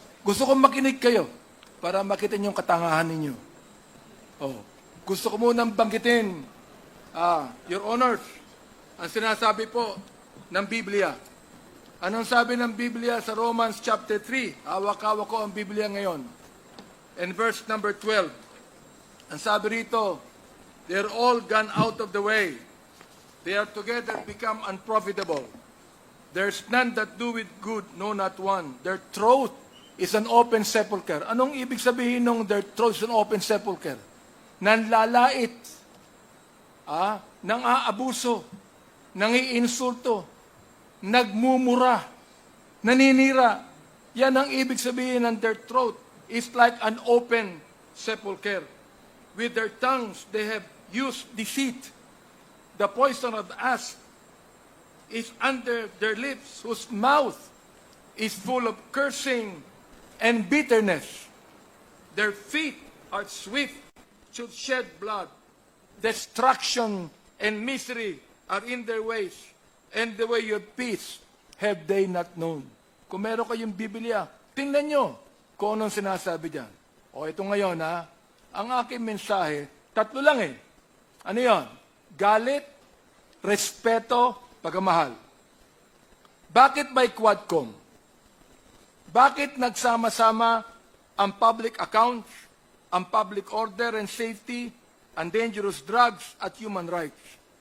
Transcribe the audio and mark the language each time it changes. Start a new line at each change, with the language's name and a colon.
Filipino: Gusto ko makinig kayo para makita niyo yung katangahan ninyo. Oh, gusto ko munang banggitin, Your Honors, ang sinasabi po ng Biblia. Anong sabi ng Biblia sa Romans chapter 3? Hawak-hawak ko ang Biblia ngayon.
English: And verse number 12.
Filipino: Ang sabi rito,
English: they're all gone out of the way. They are together become unprofitable. There's none that do it good, no not one. Their throat is an open sepulcher.
Filipino: Anong ibig sabihin ng
English: their throat is an open sepulcher?
Filipino: Nanlalait, nang aabuso, nangiinsulto, nagmumura, naninira. Yan ang ibig sabihin ng
English: their throat is like an open sepulcher. With their tongues they have used deceit. The poison of the asp is under their lips, whose mouth is full of cursing and bitterness. Their feet are swift to shed blood. Destruction and misery are in their ways, and the way of peace have they not known.
Filipino: Kung meron kayong Biblia, tingnan nyo kung anong sinasabi dyan. O ito ngayon ang aking mensahe, tatlo lang Ano yon? Galit, respeto, pagmamahal. Bakit by Quadcom? Bakit nagsama-sama ang public accounts, ang public order and safety, ang dangerous drugs at human rights?